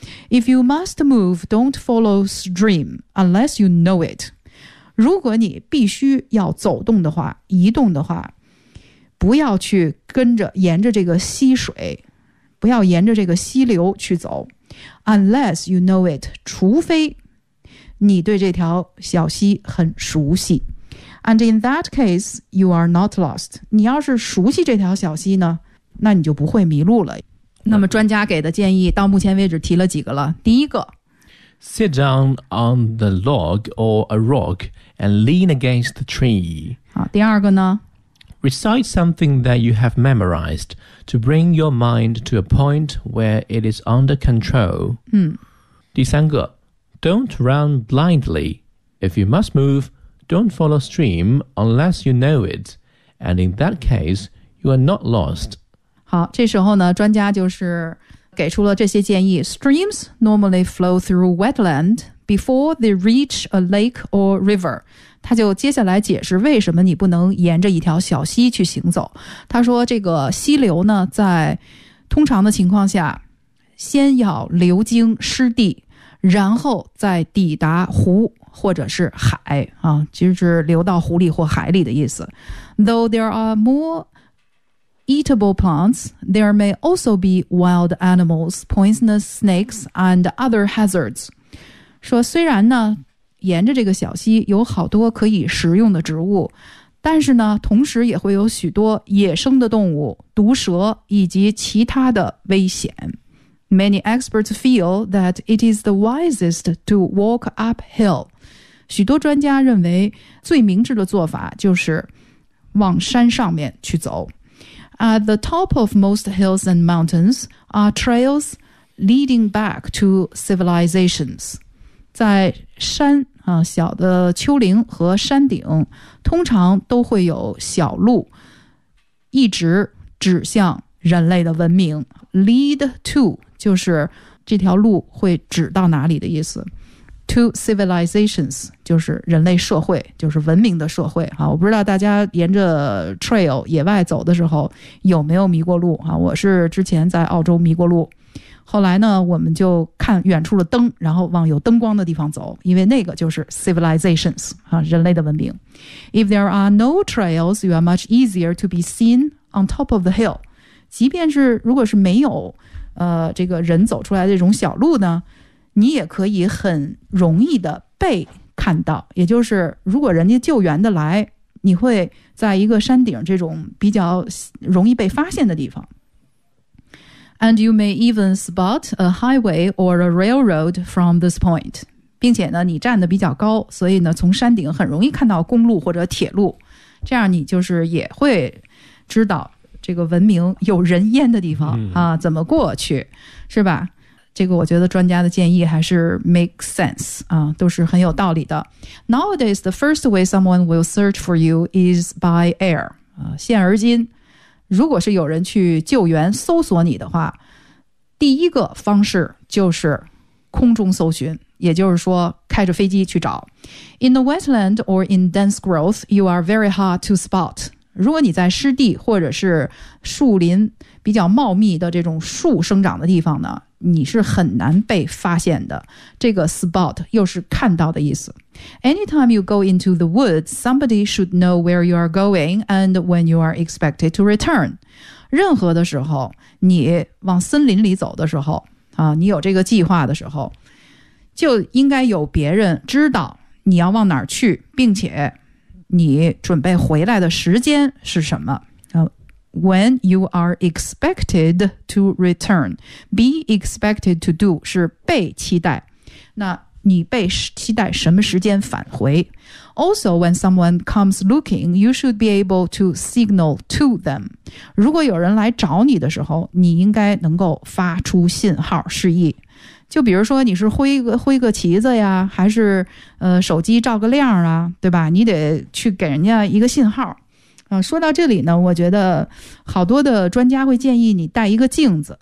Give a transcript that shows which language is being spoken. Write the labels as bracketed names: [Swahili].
[English] If you must move, don't follow stream unless you know it. [Chinese] 如果你必须要走动的话，移动的话，不要去跟着沿着这个溪水，不要沿着这个溪流去走。 [English] Unless you know it, [Chinese] 除非你对这条小溪很熟悉。 [English] And in that case, you are not lost. [Chinese] 你要是熟悉这条小溪呢，那你就不会迷路了。那么专家给的建议到目前为止提了几个了。第一个 [English] Sit down on the log or a rock and lean against the tree。 [Chinese] 好，第二个呢 [English] Recite something that you have memorized to bring your mind to a point where it is under control。 [Chinese] 第三个 [English] Don't run blindly. If you must move, don't follow stream unless you know it. And in that case, you are not lost。 [Chinese] 好，这时候呢专家就是给出了这些建议。 [English] Streams normally flow through wetland before they reach a lake or river。 [Chinese] 他就接下来解释为什么你不能沿着一条小溪去行走。他说这个溪流呢在通常的情况下先要流经湿地，然后再抵达湖或者是海啊，就是流到湖里或海里的意思。 [English] Though there are moreeatable plants, there may also be wild animals, poisonous snakes, and other hazards. [Chinese] 说虽然呢，沿着这个小溪有好多可以食用的植物，但是呢，同时也会有许多野生的动物、毒蛇以及其他的危险。 [English] Many experts feel that it is the wisest to walk uphill. [Chinese] 许多专家认为最明智的做法就是往山上面去走。 [English] At the top of most hills and mountains are trails leading back to civilizations. [Chinese] 在山、小的丘陵和山顶通常都会有小路一直指向人类的文明。 [English] Lead to [Chinese] 就是这条路会指到哪里的意思。 [English] To civilizations, [Chinese] 就是人类社会，就是文明的社会。我不知道大家沿着 trail 野外走的时候有没有迷过路。我是之前在澳洲迷过路。后来呢我们就看远处的灯，然后往有灯光的地方走，因为那个就是 civilizations, 人类的文明。 [English] If there are no trails, you are much easier to be seen on top of the hill. [Chinese] 即便是如果是没有这个人走出来的这种小路呢，你也可以很容易的被看到，也就是如果人家救援的来，你会在一个山顶这种比较容易被发现的地方。 [English] And you may even spot a highway or a railroad from this point. [Chinese] 并且呢你站得比较高，所以呢从山顶很容易看到公路或者铁路，这样你就是也会知道这个文明有人烟的地方、怎么过去，是吧？这个我觉得专家的建议还是 [English] make sense、 [Chinese] 都是很有道理的。 [English] Nowadays, the first way someone will search for you is by air、 [Chinese] 现而今如果是有人去救援搜索你的话，第一个方式就是空中搜寻，也就是说开着飞机去找。 [English] In the wetland or in dense growth, you are very hard to spot. [Chinese] 如果你在湿地或者是树林比较茂密的这种树生长的地方呢，你是很难被发现的。这个 spot 又是看到的意思。 [English] Anytime you go into the woods, somebody should know where you are going and when you are expected to return. [Chinese] 任何的时候你往森林里走的时候、你有这个计划的时候，就应该有别人知道你要往哪儿去，并且你准备回来的时间是什么。 [English] When you are expected to return, be expected to do [Chinese] 是被期待，那你被期待什么时间返回。 [English] Also, when someone comes looking, you should be able to signal to them. [Chinese] 如果有人来找你的时候，你应该能够发出信号示意。就比如说你是挥个旗子呀，还是、手机照个亮啊，对吧？你得去给人家一个信号。说到这里呢，我觉得好多的专家会建议你带一个镜子。